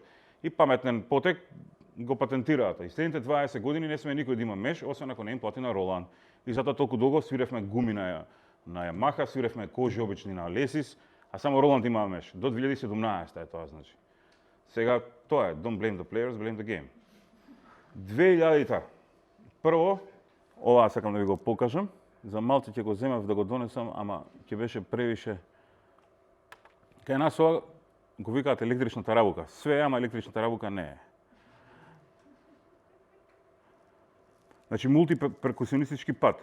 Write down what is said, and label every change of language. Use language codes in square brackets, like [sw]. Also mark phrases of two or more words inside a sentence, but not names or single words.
[mk] И паметен потек го патентираат. И следните 20 години не сме никој да има меш, освен ако не им плати на Роланд. И затоа толку долго свиревме гуми на Yamaha, свиревме кожи обични на Alesis, а само Роланд има меш. До 2017 е тоа, значи. Сега тоа е, [en] don't blame the players, blame the game. [mk] 2000-та. Прво, ова сакам да ви го покажам. За малце ќе го земев да го донесам, ама ќе беше превише. Кај нас ова го викаат електричната рабука. Све е, ама електричната рабука не е. Значи мултиперкусионистички пат.